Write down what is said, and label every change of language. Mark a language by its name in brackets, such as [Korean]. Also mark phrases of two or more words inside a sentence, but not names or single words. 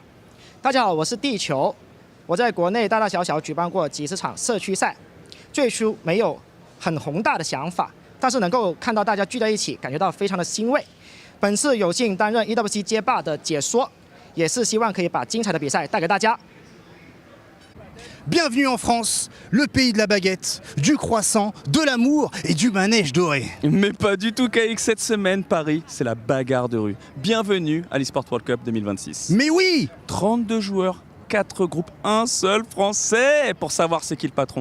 [Chinese] 大家好，我是地球。我在国内大大小小举办过几十场社区赛，最初没有很宏大的想法，但是能够看到大家聚在一起，感觉到非常的欣慰。本次有幸担任 EWC 街霸的解说，也是希望可以把精彩的比赛带给大家。 [French] Bienvenue en France, le pays de la baguette, du croissant, de l'amour et du manège doré. Mais pas du tout KX cette semaine, Paris, c'est la bagarre de rue. Bienvenue à l'Esports World Cup 2026. Mais oui! 32 joueurs, 4 groupes, un seul Français pour savoir c'est qui le patron.